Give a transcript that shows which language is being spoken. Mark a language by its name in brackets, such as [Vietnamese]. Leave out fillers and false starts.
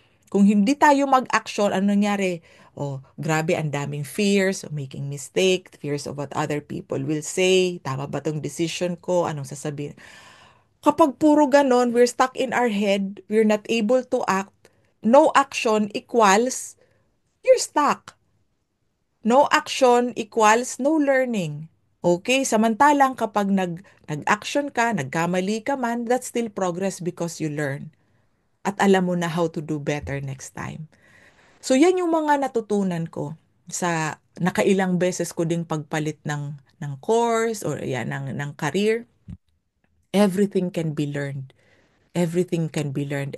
[Filipino] Kung hindi tayo mag-action, ano nangyari? Oh, grabe, ang daming [English] fears of making mistake, fears of what other people will say, [Filipino] tama ba tong [English] decision ko, [Filipino] anong sasabihin. [English] Kapag puro ganon, we're stuck in our head, we're not able to act, no action equals, you're stuck. No action equals no learning. Okay, [Filipino] samantalang kapag nag-action ka, nagkamali ka man, [English] that's still progress because you learn. [Filipino] at alam mo na [English] how to do better next time. [Filipino] So yan yung mga natutunan ko sa nakailang beses ko ding pagpalit ng course or yan ng career. [English] Everything can be learned. Everything can be learned.